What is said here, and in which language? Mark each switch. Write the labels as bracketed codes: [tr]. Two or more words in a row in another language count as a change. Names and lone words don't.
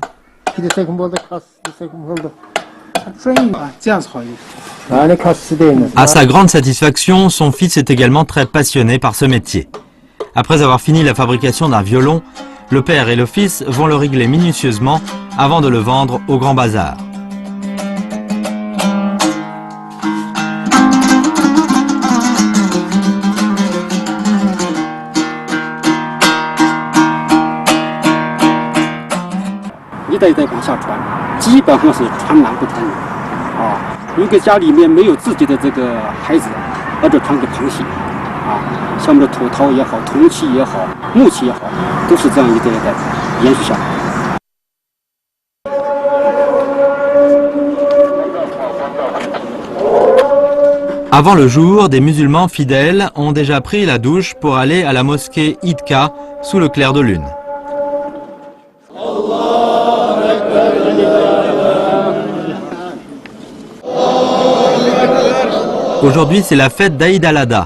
[fr] À sa grande satisfaction, son fils est également très passionné par ce métier. Après avoir fini la fabrication d'un violon, le père et le fils vont le régler minutieusement avant de le vendre au grand bazar. [zh] 一代一代往下传，基本上是传男不传女，啊，如果家里面没有自己的这个孩子，那就传给旁系，啊，像我们的土陶也好，铜器也好，木器也好，都是这样一代一代延续下来。 [fr] Avant le jour, des musulmans fidèles ont déjà pris la douche pour aller à la mosquée Idka sous le clair de lune. Aujourd'hui, c'est la fête d'Aïd al-Adha.